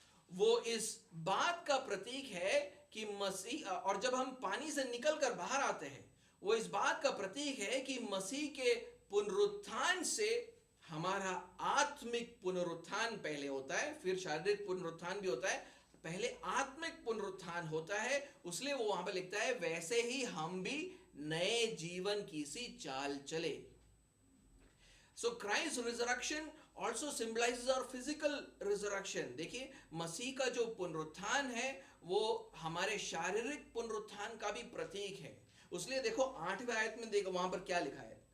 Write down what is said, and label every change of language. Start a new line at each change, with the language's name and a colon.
Hindi: वो इस बात का प्रतीक है कि मसीह, और जब हम पानी से निकलकर बाहर आते हैं, वो इस बात का प्रतीक है कि मसीह के पुनरुत्थान से हमारा आत्मिक पुनरुत्थान पहले होता है, फिर शारीरिक पुनरुत्थान भी होता है. पहले आत्मिक पुनरुत्थान होता है, उसलिए वो वहां पर लिखता है वैसे ही हम भी नए जीवन की सी चाल चले.
English: So Christ's resurrection also symbolizes our physical resurrection.
Hindi: देखिए, मसीह का जो पुनरुत्थान है वो हमारे शारीरिक पुनरुत्थान का भी प्रतीक है. उसलिए देखो 8वें आयत में देखो वहां पर क्या लिखा है.